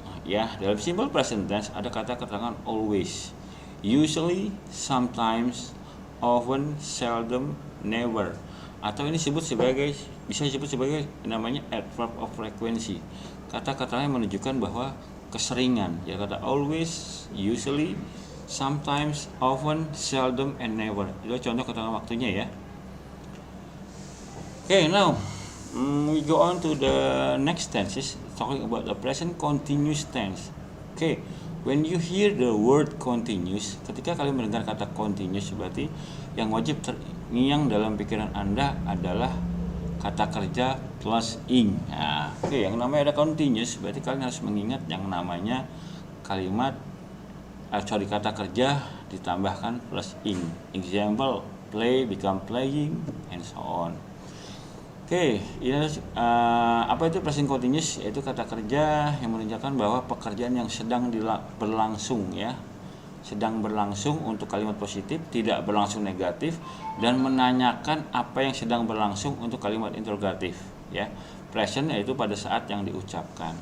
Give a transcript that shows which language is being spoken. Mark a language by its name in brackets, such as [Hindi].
[Indonesian] Ya, dalam simple present tense ada kata keterangan always, usually, sometimes, often, seldom, never. Atau ini bisa disebut sebagai namanya adverb of frequency. Kata-kata yang menunjukkan bahwa keseringan. Ya, kata always, usually, sometimes, often, seldom, and never. Itu contoh keterangan waktunya ya. [English] Okay, now we go on to the next tenses, talking about the present continuous tense. Okay, when you hear the word continuous, [Indonesian] ketika kalian mendengar kata continuous, berarti yang wajib terngiang dalam pikiran Anda adalah kata kerja plus ing. Nah, oke, yang namanya ada continuous, berarti kalian harus mengingat yang namanya kalimat kata kerja ditambahkan plus ing. [English] Example, play become playing, and so on. [Indonesian] Oke, apa itu present continuous? Yaitu kata kerja yang menunjukkan bahwa pekerjaan yang sedang berlangsung ya, sedang berlangsung untuk kalimat positif, tidak berlangsung negatif, dan menanyakan apa yang sedang berlangsung untuk kalimat interrogatif ya. Present yaitu pada saat yang diucapkan.